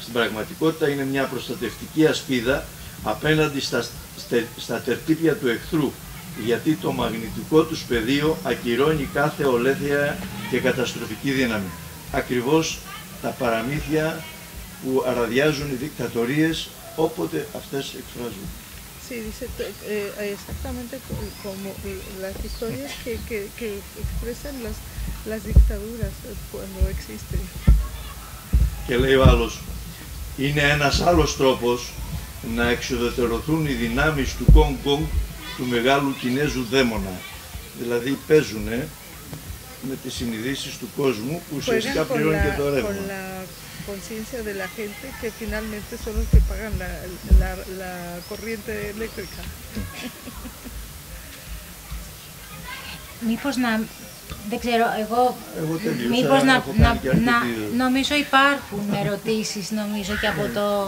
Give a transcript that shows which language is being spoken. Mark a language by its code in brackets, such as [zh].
[el] Στην πραγματικότητα είναι μια προστατευτική ασπίδα απέναντι στα τερτύπια του εχθρού, γιατί το μαγνητικό τους πεδίο ακυρώνει κάθε ολέθεια και καταστροφική δύναμη. Ακριβώς τα παραμύθια που αραδιάζουν οι δικτατορίες όποτε αυτές εκφράζουν. [es] Sí, dice exactamente como las historias que expresan las dictaduras cuando existen. [el] Και λέει ο άλλος, είναι ένας άλλος τρόπος να εξουδετερωθούν οι δυνάμεις του Κονγκ Κονγκ, του μεγάλου Κινέζου δαίμονα. Δηλαδή παίζουνε με τις συνειδήσεις του κόσμου που ουσιαστικά πληρώνει και το ρεύμα. [es] Conciencia de la gente que finalmente son los que pagan la corriente eléctrica. [el] Μήπως να, δεν ξέρω, μήπως νομίζω υπάρχουν ερωτήσεις, νομίζω και από το...